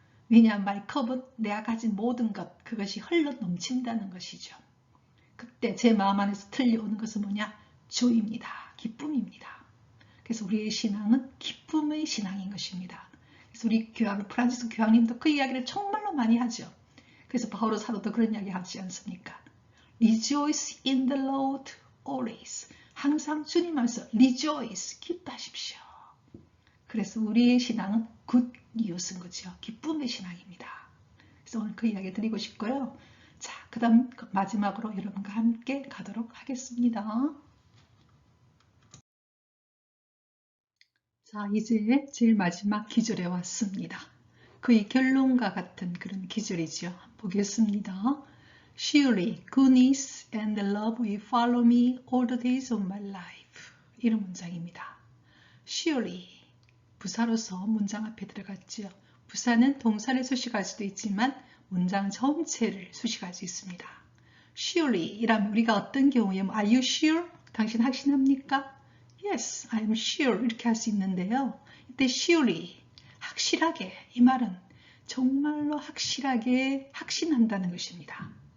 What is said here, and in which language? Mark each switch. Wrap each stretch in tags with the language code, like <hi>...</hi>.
<ko>왜냐하면</ko> <en>my cup</en> <ko>은 내가 가진 모든 것, 그것이 흘러 넘친다는 것이죠. 그때 제 마음 안에서 들려오는 것은 뭐냐? joy입니다. 기쁨입니다. 그래서 우리의 신앙은 기쁨의 신앙인 것입니다. 그래서 우리 프란치스코 교황님도 그 이야기를 정말로 많이 하죠. 그래서 바오로 사도도 그런 이야기 하지 않습니까?</ko> <en>Rejoice in the Lord always.</en> <ko>항상 주님 안에서 rejoice, 기뻐하십시오. 그래서 우리의 신앙은</ko> <en>good news</en> <ko>인 거죠. 기쁨의 신앙입니다. 그래서 오늘 그 이야기 드리고 싶고요. 자, 그 다음 마지막으로 여러분과 함께 가도록 하겠습니다. 자, 이제 제일 마지막 기절에 왔습니다. 거의 결론과 같은 그런 기절이죠. 보겠습니다.</ko> <en>Surely goodness and love will follow me all the days of my life.</en> <ko>이런 문장입니다. Surely 부사로서 문장 앞에 들어갔죠. 부사는 동사를 수식할 수도 있지만 문장 전체를 수식할 수 있습니다. Surely 이라면 우리가 어떤 경우에</ko> <en>Are you sure?</en> <ko>당신 확신합니까?</ko> <en>Yes, I am sure</en> <ko>이렇게 할 수 있는데요. 이때 surely 확실하게 이 말은 정말로 확실하게 확신한다는 것입니다.</ko>